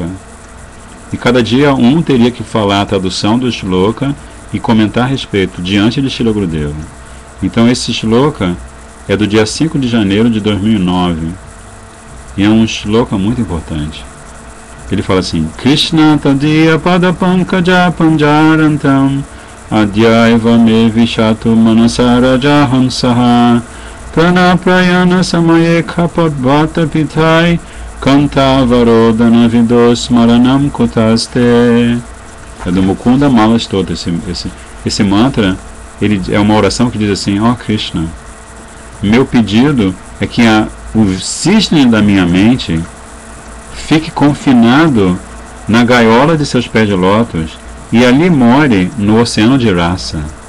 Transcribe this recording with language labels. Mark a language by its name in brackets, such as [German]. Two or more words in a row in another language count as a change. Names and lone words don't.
[Portuguese] E cada dia um teria que falar a tradução do shloka e comentar a respeito diante de Srila Gurudeva. Então esse shloka é do dia 5 de janeiro de 2009. E é um shloka muito importante. Ele fala assim: [Sanskrit] Krishna tadiya pada pankaja panjarantam Adyaiva me vishatu manasaraja hansaha prana prayana samaye kapabhata pitai kanta varodana vidos maranam kutaste. [Portuguese] É do Mukunda Malastota. Esse mantra, ele é uma oração que diz assim: ó Krishna, meu pedido é que o cisne da minha mente fique confinado na gaiola de seus pés de lótus e ali more no oceano de rasa.